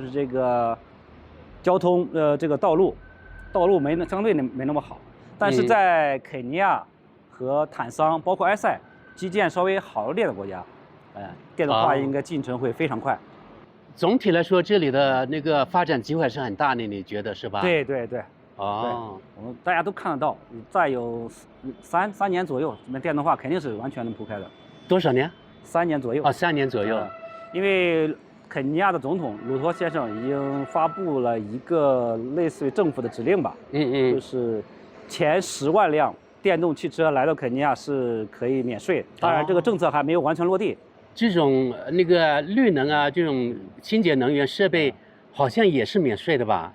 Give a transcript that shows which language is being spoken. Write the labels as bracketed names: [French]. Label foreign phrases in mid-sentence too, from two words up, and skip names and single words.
[Chinese] 就是這個交通這個道路相對沒那麼好，但是在肯尼亞和坦桑，包括埃塞，基建稍微好一點的國家，電動化應該進程會非常快。總體來說，這裡的那個發展機會是很大的，你覺得是吧？对对对。哦，我们大家都看得到，再有三年左右，这边电动化肯定是完全能铺开的。多少年？3年左右。哦，3年左右。因为肯尼亚的总統魯托先生已經發布了一個類似於政府的指令吧，就是前10萬輛電動汽車來到肯尼亞是可以免稅，當然這個政策還沒有完全落地。這種那個綠能啊，這種清潔能源設備好像也是免稅的吧？